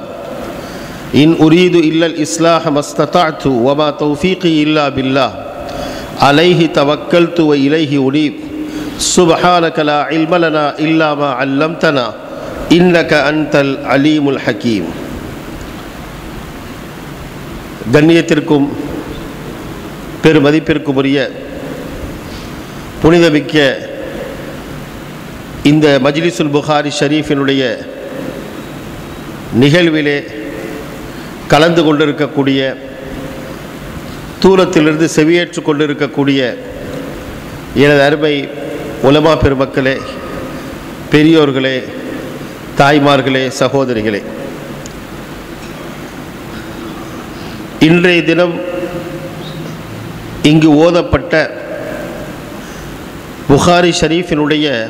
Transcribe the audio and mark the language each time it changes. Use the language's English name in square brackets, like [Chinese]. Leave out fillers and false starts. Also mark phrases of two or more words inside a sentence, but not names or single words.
[Arabic] إن أريد إلا الإصلاح ما استطعت وما توفيقي إلا بالله عليه توكلت وإليه أنيب سبحانك لا علم لنا إلا ما علمتنا إنك أنت العليم الحكيم. [Tamil] கண்ணியத்திற்கும் பெருமதிப்பிற்கும் உரிய புனிதமிக்க இந்த மஜ்லிஸுல் புகாரி ஷரீஃபினுடைய நிகழ்விலே கலந்து கொண்டிருக்கக்கூடிய, தூரத்திலிருந்து செவியேற்று கொண்டிருக்கக்கூடிய எனது அருமை உலமா பெருமக்களே, பெரியோர்களே, தாய்மார்களே, சகோதரிகளே, இன்றைய தினம் இங்கு ஓதப்பட்ட புகாரி ஷரீஃபினுடைய